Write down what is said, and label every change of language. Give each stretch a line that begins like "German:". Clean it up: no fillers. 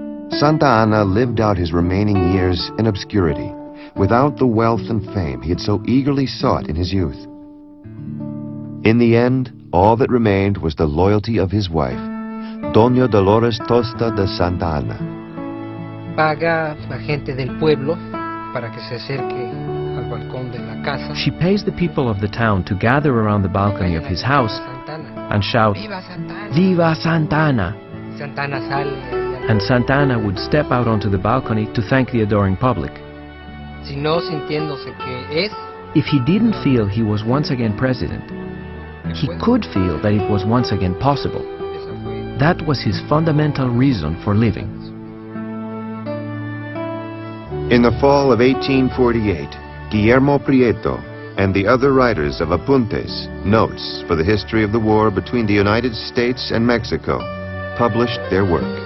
English: Santa Anna lived out his remaining years in obscurity, without the wealth and fame he had so eagerly sought in his youth. In the end, all that remained was the loyalty of his wife, Doña Dolores Tosta de Santa Anna.
Spanish: Paga la gente del pueblo para que se acerque al balcón de la casa.
English: She pays the people of the town to gather around the balcony of his house and shout,
Spanish: "Viva Santa Anna!" Santa Anna sale.
English: And Santa Anna would step out onto the balcony to thank the adoring public.
Spanish: Si no sintiéndose que es,
English: if he didn't feel he was once again president, he could feel that it was once again possible. That was his fundamental reason for living. In the fall of 1848, Guillermo Prieto and the other writers of Apuntes, Notes for the History of the War between the United States and Mexico, published their work.